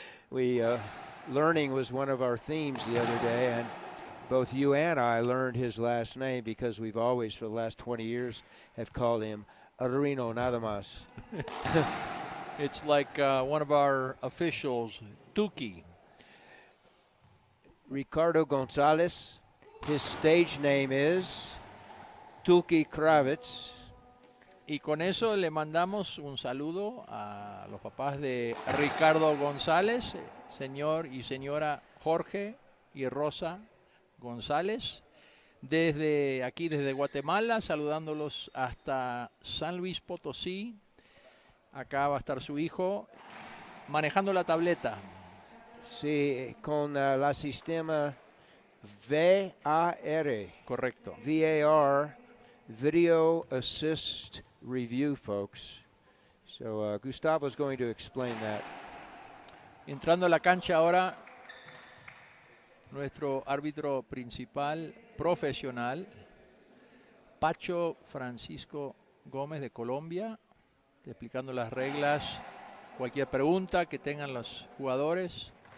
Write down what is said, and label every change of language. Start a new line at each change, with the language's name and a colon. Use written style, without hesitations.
English: We learning was one of our themes the other day, and both you and I learned his last name because we've always, for the last 20 years, have called him Reno
Spanish: nada más.
English: It's like one of our officials, Tuki. Ricardo Gonzalez, his stage name is Tuki Kravitz.
Spanish: Y con eso le mandamos un saludo a los papás de Ricardo González, señor y señora Jorge y Rosa González, desde aquí, desde Guatemala, saludándolos hasta San Luis Potosí. Acá va a estar su hijo manejando la tableta. Sí, con la sistema VAR. Correcto.
English: VAR, Video Assist Review, folks. So Gustavo's going to explain that.
Spanish: Entrando a la cancha ahora, nuestro árbitro principal profesional, Pacho Francisco Gómez de Colombia, explicando las reglas, cualquier pregunta que tengan los jugadores.